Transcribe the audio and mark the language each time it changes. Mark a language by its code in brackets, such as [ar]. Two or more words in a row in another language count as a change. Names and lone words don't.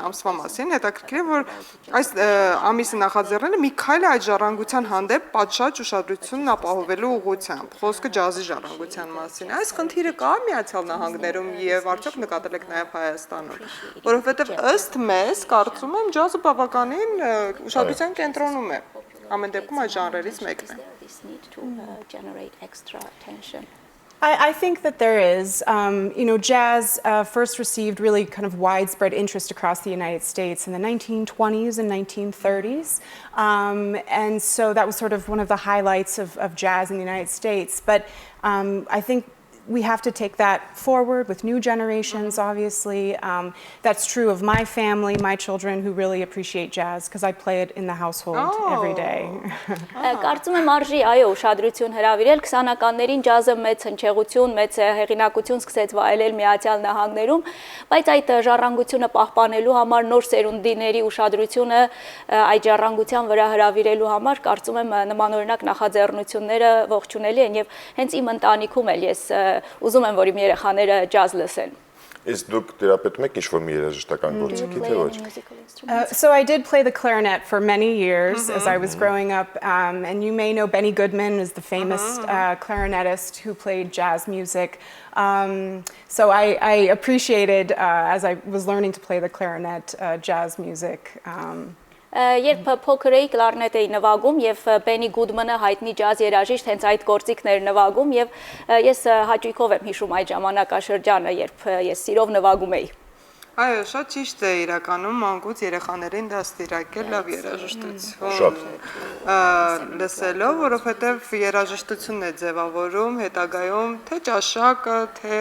[hy] ամսվա մասին, հետաքրքիր է, որ այս ամիսը նախաձեռնել է մի քայլ այդ ժառանգության հանդեպ պատշաճ ուշադրությունն ապահովելու ուղղությամբ, խոսքը ջազի ժառանգության մասին։ Այս խնդիրը կա Միացյալ Նահանգներում եւ արդյոք նկատել եք նաեւ Հայաստանում, որովհետեւ ըստ մեզ կարծում եմ ջազը բավականին ուշադրության կենտրոնում է։ Ամեն դեպքում այդ ժանրերից մեկն է։ [en] I think that there is. Jazz first received really kind of widespread interest across the United States in the 1920s and 1930s. And so that was sort of one of the highlights of jazz in the United States. But I think we have to take that forward with new generations, obviously. That's true of my family, my children who really appreciate jazz because I play it in the household every day. [hy] Կարծում եմ արժի այո ուշադրություն հրավիրել 20-ականներին ջազը մեծ հնչեղություն, մեծ հեղինակություն սկսեց վայելել Միացյալ Նահանգներում, բայց այդ ժառանգությունը պահպանելու համար նոր սերունդիների ուշադրությունը այդ ժառանգության վրա հրավիրելու համար կարծում եմ նմանօրինակ նախաձեռնությունները ողջունելի են եւ հենց իմ ընտանիքում էլ ես ուզում եմ որ իմ երեխաները ջազ լսեն Իսկ դուք դերապետում եք ինչ-որ մի երաժշտական գործիքի թե ոչ [en] So I did play the clarinet for many years as I was growing up and you may know Benny Goodman is the famous clarinetist who played jazz music So I appreciated as I was learning to play the clarinet jazz music [hy] Երբ փոքր էի կլարնետ էի նվագում եւ Բենի Գուդմանը հայտնի ջազ երաժիշտ հենց այդ գործիքներ նվագում եւ ես հաճույքով եմ հիշում այդ ժամանակաշրջանը երբ ես սիրով նվագում էի Այո, շատ ճիշտ է իրականում մանկուց երեխաներին դաստիարակել լավ երաժշտություն լսելով, որովհետև երաժշտությունն է ձևավորում հետագայում թե ճաշակը, թե